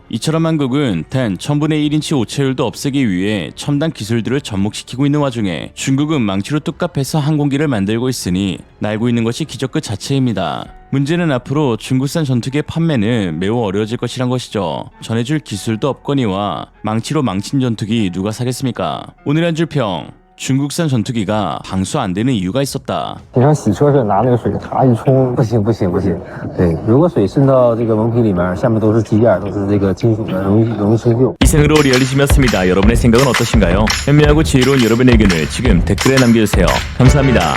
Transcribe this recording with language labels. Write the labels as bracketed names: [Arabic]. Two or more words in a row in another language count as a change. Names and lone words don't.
[Korean] 이처럼 한국은 단 1000분의 1인치 오차율도 없애기 위해 첨단 기술들을 접목시키고 있는 와중에 중국은 망치로 뚝갑해서 항공기를 만들고 있으니 날고 있는 것이 기적 그 자체입니다. 문제는 앞으로 중국산 전투기의 판매는 매우 어려워질 것이란 것이죠. 전해줄 기술도 없거니와 망치로 망친 전투기 누가 사겠습니까? 오늘 한 줄 평. 중국산 전투기가 방수 안 되는 이유가 있었다. [Chinese] 平常洗车时拿那个水咔一冲，不行。对，如果水渗到这个蒙皮里面，下面都是机件，都是这个金属的，容易生锈。 [Korean] 이생으로 리얼리즘이었습니다. 여러분의 생각은 어떠신가요? 현명하고 지혜로운 여러분의 의견을 지금 댓글에 남겨주세요. 감사합니다.